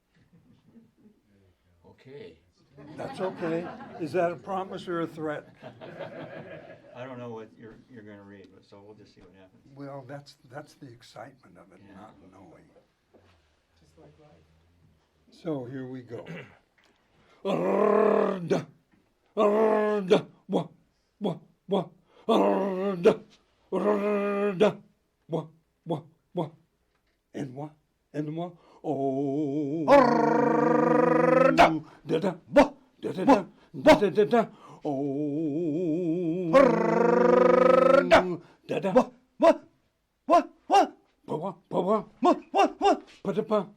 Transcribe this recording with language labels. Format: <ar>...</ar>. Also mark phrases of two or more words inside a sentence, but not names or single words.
<en>Okay. That's okay. Is that a promise or a threat? I don't know what you're going to read, so we'll just see what happens. Well, that's the excitement of it, not knowing. Just like life. So here we go. Arda, arda, wa, wa, wa, arda, arda, wa, wa, wa, and wa, oh, arda, da da, wa, da da da, da da da, oh, arda, da da, wa, wa, wa, wa, wa, wa, wa, wa, wa, pa da pa.</en>